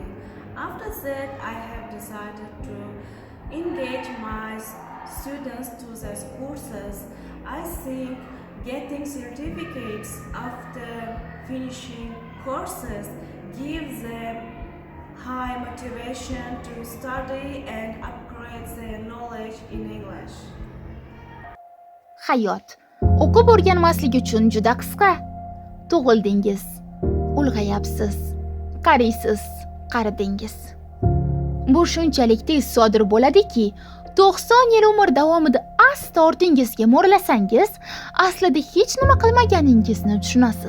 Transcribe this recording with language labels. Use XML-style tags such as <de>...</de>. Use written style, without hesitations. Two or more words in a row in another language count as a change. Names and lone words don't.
<en>After that, I have decided to engage my students to these courses. I think getting certificates after finishing courses gives them high motivation to study and upgrade their knowledge in English.</en> <uz>Hayot o'qib o'rganmaslik uchun juda qisqa. Tug'ildingiz, ulg'ayapsiz, qariysiz, qaridingiz. Bu shunchalik tez sodir bo'ladiki, 90 yil umr davomida asta ortingizga mo'ralasangiz, aslida hech nima qilmaganingizni tushunasiz.</uz>